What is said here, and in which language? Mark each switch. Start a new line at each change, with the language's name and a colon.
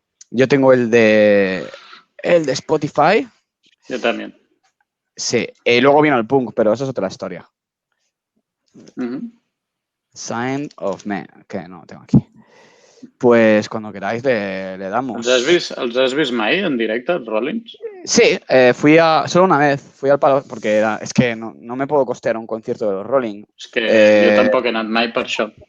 Spanish: Yo tengo el de Spotify. Yo también. Sí. Y luego vino el punk, pero eso es otra historia. Sign of Me, que no tengo aquí. Pues cuando queráis le damos.
Catalan: Els has vist mai en directe, els Rollins?
Spanish: Sí, solo una vez, fui al Palo, porque es que no me puedo costear un concierto de los Rolling.
Catalan: És que jo tampoc he anat mai per això.